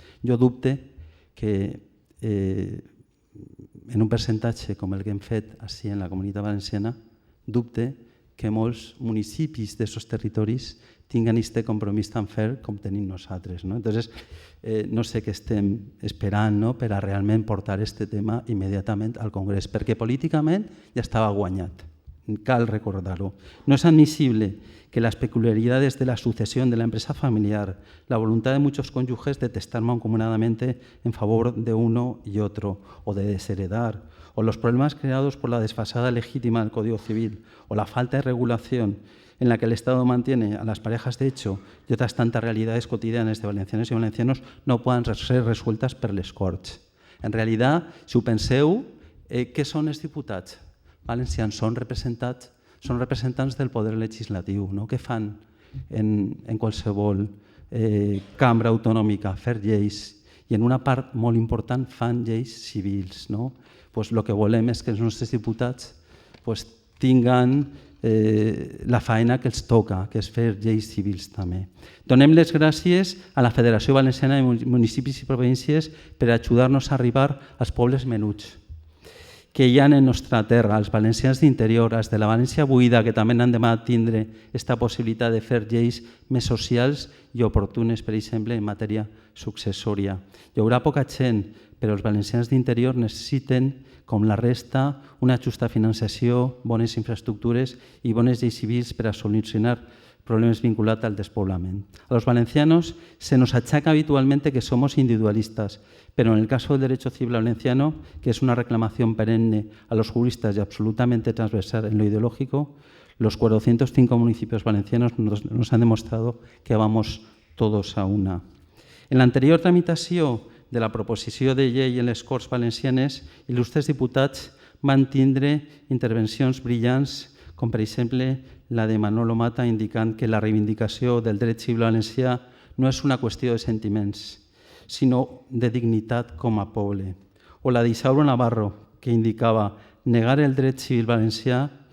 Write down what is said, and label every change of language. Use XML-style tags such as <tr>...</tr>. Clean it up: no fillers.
<ca>Jo dubte que en un percentatge com el que hem fet així en la Comunitat Valenciana, dubte que molts municipis d'aquests territoris tinguen aquest compromís tan ferm com tenim nosaltres. Entonces, no sé què estem esperant per a realment portar aquest tema immediatament al Congrés, perquè políticament ja estava guanyat. Cal recordar-ho.</ca> <es>No es admisible que las peculiaridades de la sucesión de la empresa familiar, la voluntad de muchos cónyuges de testar mancomunadamente en favor de uno y otro, o de desheredar, o los problemas creados por la desfasada legítima del Código Civil, o la falta de regulación en la que el Estado mantiene a las parejas de hecho y otras tantas realidades cotidianas de</es> <ca>valencianes i</ca> <es>valencianos no</es> <ca>poden</ca> <es>ser resueltas</es> <ca>per les Corts. En realitat, si ho penseu, què són els diputats valencians? Són representants del poder legislatiu. Què fan en qualsevol cambra autonòmica? Fer lleis. I en una part molt important fan lleis civils. El que volem és que els nostres diputats tinguen la feina que els toca, que és fer lleis civils també. Donem les gràcies a la Federació Valenciana de Municipis i Províncies per ajudar-nos a arribar als pobles menuts que hi ha en nostra terra, els valencians d'interior, els de la València buida, que també han demanat tindre aquesta possibilitat de fer lleis més socials i oportunes, per exemple, en matèria successòria. Hi haurà poca gent, però els valencians d'interior necessiten, com la resta, una justa financiació, bones infraestructures i bones lleis civils per a solucionar</ca> <es>problemas vinculados al despoblamiento. A los valencianos se nos achaca habitualmente que somos individualistas, pero en el caso del derecho civil valenciano, que es una reclamación perenne a los juristas y absolutamente transversal en lo ideológico, los 405 municipios valencianos nos han demostrado que vamos todos a una.</es> <ca>En la anterior tramitació de la proposició de llei en les Corts Valencianes, il·lustres diputats van tindre intervencions brillants, com per exemple la de Manolo Mata, indicant que la reivindicació del dret civil valencià no és una qüestió de sentiments, sinó de dignitat com a poble. O la d'Isauro Navarro, que indicava negar el dret civil valencià</ca>